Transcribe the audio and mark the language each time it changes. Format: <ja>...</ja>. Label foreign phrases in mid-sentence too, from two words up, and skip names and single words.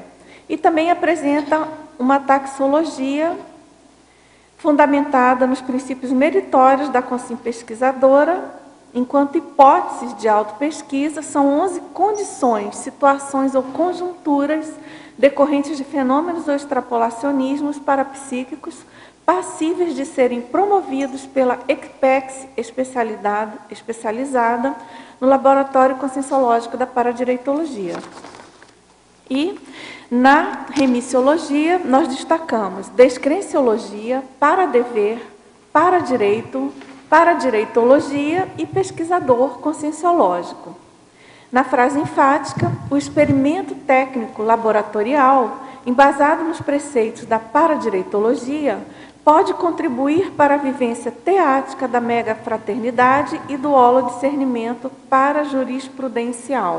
<pt>E também apresenta uma taxologia fundamentada nos princípios meritórios da consciência pesquisadora, enquanto hipóteses de autopesquisa são 11 condições, situações ou conjunturas decorrentes de fenômenos ou extrapolacionismos parapsíquicos passíveis de serem promovidos pela ECPEX especializada no Laboratório Conscienciológico da Paradireitologia. E na remissiologia, nós destacamos descrenciologia, paradever, paradireito, paradireitologia e pesquisador conscienciológico. Na frase enfática, o experimento técnico laboratorial, embasado nos preceitos da paradireitologia, pode contribuir para a vivência teática da mega fraternidade e do holodiscernimento parajurisprudencial.</pt>